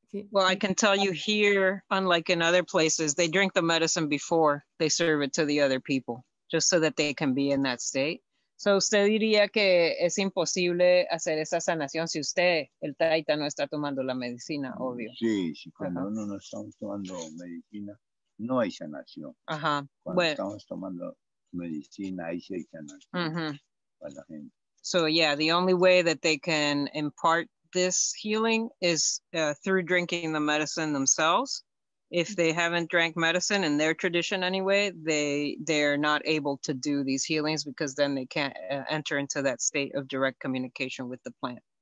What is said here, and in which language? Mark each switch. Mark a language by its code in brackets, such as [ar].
[en] Well, I can tell you here, unlike in other places, they drink the medicine before they serve it to the other people, just so that they can be in that state. [es] So usted diría que es imposible hacer esa sanación si usted, el taita, no está tomando la medicina, obvio. Sí, cuando uno no está tomando medicina, no hay sanación. Cuando estamos tomando medicina, ahí sí hay sanación para la gente. [en] So yeah, the only way that they can impart this healing is through drinking the medicine themselves. If they haven't drank medicine in their tradition anyway, they're not able to do these healings, because then they can't enter into that state of direct communication with the plant.